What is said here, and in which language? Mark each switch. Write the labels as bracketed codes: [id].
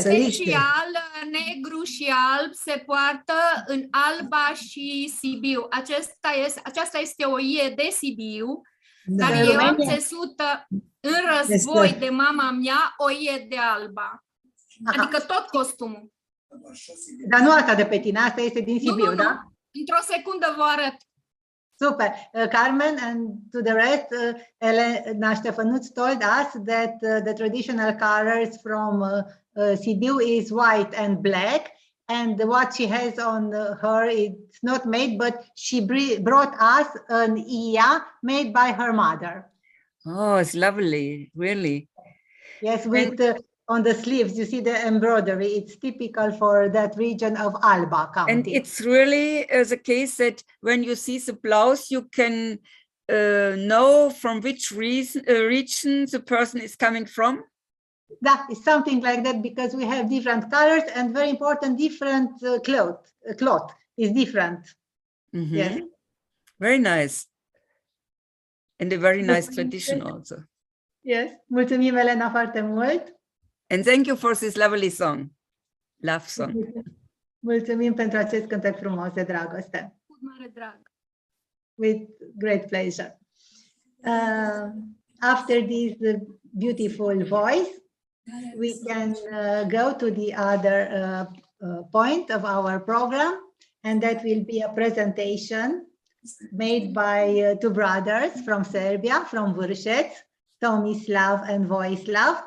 [ro] Special, negru și alb se poartă în Alba și Sibiu. Aceasta este o ie de Sibiu, Da. dar eu am țesut în război de mama mea o ie de Alba. Adică tot costumul. Dar nu asta de pe tine, asta este din Sibiu, Nu. da? Într-o secundă vă arăt. Super. [en] Carmen, and to the rest, Elena Ștefănuț told us that the traditional colors from Sibiu is white and black, and what she has on her, it's not made, but she brought us an Ia made by her mother. Oh, it's lovely, really. Yes, with on the sleeves, you see the embroidery. It's typical for that region of Alba County. And it's really the case that when you see the blouse, you can know from which region the person is coming from. That is something like that, because we have different colors and very important, different cloth is different. Mhm. Yes. Very nice. And a very nice tradition also. Yes. [ro] Mulțumim, Elena, foarte mult. [en] And thank you for this lovely song. Love song. [ro] Mulțumim pentru acest cântec frumos de dragoste. Cu mare drag. [en] With great pleasure. After this beautiful voice, we can go to the other point of our program, and that will be a presentation made by two brothers from Serbia, from Vârșeț, Tomislav and Vojislav.